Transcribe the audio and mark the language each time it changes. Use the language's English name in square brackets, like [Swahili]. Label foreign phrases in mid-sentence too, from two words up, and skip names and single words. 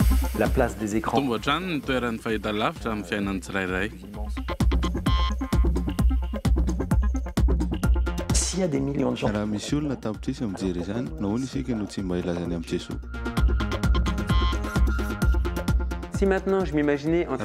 [French] la place des écrans. [Malagasy] Tomboatrano ny toeran'ny fahitalavitra amin'ny fiainan'ny tsirairay. [French] S'il y a des millions de gens. [Malagasy] Raha misy olona tapitrisy mijery izany, nahoana isika no tsy mba ilazany amin'ny Jesoa. [French] Si maintenant je m'imaginais en